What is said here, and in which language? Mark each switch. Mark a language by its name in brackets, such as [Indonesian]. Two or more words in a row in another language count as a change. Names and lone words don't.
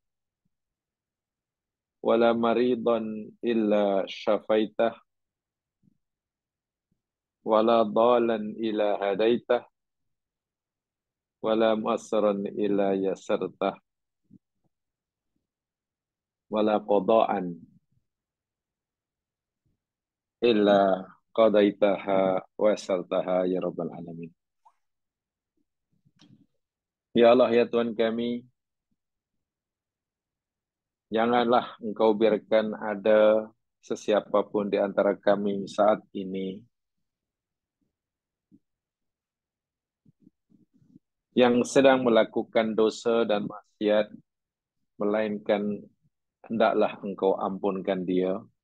[Arabic] ولا مريضا إلا شفيته ولا ضالا إلا هديته ولا معسرا إلا يسرته ولا قضاء إلا قضيتها ويسرتها يا رب العالمين. [Malay] Ya Allah, ya Tuhan kami, janganlah Engkau biarkan ada sesiapapun di antara kami saat ini yang sedang melakukan dosa dan maksiat, melainkan hendaklah Engkau ampunkan dia.